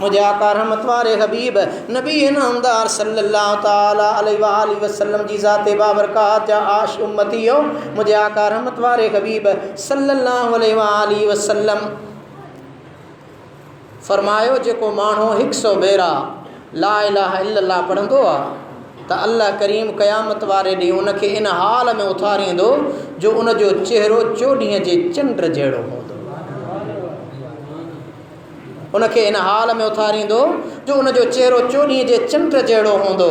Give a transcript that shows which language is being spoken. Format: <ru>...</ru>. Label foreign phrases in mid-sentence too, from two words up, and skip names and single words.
<sd>मुंहिंजे आका रहमत वारे हबीब नबी नामदार</sd> <ar>صلى الله تعالى عليه وسلم</ar> <sd>जी ज़ाते बाबरकात जा आश उम्मतियो मुंहिंजे आका रहमत वारे हबीब</sd> <ar>صلى الله عليه وسلم</ar> <sd>फरमायो जेको माण्हू 100 भेरा</sd> <ar>لا إله إلا الله</ar> <sd>पढ़ंदो आहे त अल्लाह करीम क़यामत वारे ॾींहुं उनखे इन हाल में उथारींदो जो उनजो चेहरो चोॾींहं जे चंड जहिड़ो हूंदो। उनखे इन हाल में उथारींदो जो उनजो चेहरो चोॾींहं जे चंड जहिड़ो हूंदो।</sd>